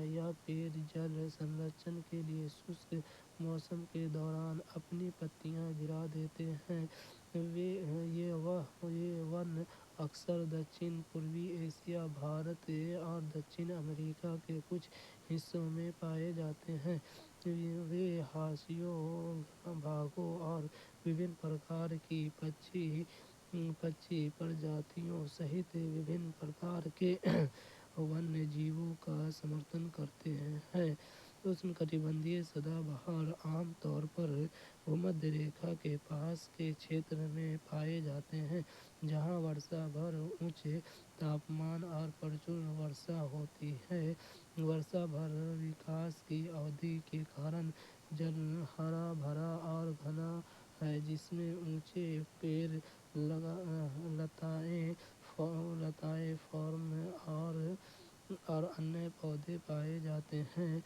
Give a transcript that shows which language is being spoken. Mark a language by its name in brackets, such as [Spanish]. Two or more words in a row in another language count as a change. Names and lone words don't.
[Hindi] यह पेड़ जल संरक्षण के लिए शुष्क मौसम के दौरान अपनी पत्तियां गिरा देते हैं। ये वन अक्सर दक्षिण पूर्वी एशिया, भारत और दक्षिण अमेरिका के कुछ हिस्सों में पाए जाते हैं। वे हासियों भागों और विभिन्न प्रकार की पक्षी प्रजातियों सहित विभिन्न प्रकार के वन्य जीवों का समर्थन करते हैं. उष्ण कटिबंधीय सदाबहार आम तौर पर भूमध्य रेखा के पास के क्षेत्र में पाए जाते हैं, जहाँ बरसा भर ऊँचे तापमान और प्रचुर वर्षा होती है. बरसा भर विकास की अवधि के कारण जल हरा भरा और घना है, जिसमें ऊँचे पेड़, लताएँ, फ़र्न और अन्य पौधे पाए जाते हैं.